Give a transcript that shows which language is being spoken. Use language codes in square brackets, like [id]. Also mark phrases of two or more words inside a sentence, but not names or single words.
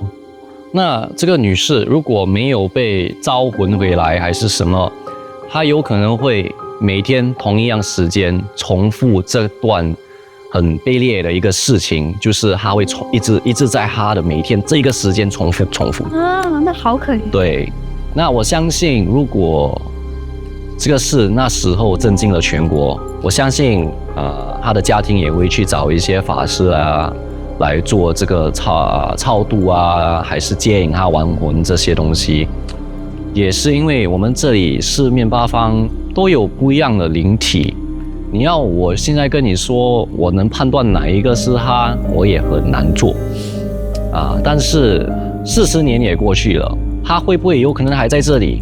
[zh] 那這個女士如果沒有被招魂回來，還是什麼，她有可能會每天同一樣時間重複這段很卑劣的一個事情，就是他會一直在他的每天這個時間重複啊，那好可憐。對，那我相信如果這個事那時候震驚了全國，我相信他的家庭也會去找一些法師啊來做這個超度啊，還是接引他亡魂這些東西。也是因為我們這裡四面八方都有不一樣的靈體，你要我現在跟你說我能判斷哪一個是他，我也很難做但是40年也過去了，他會不會有可能還在這裡？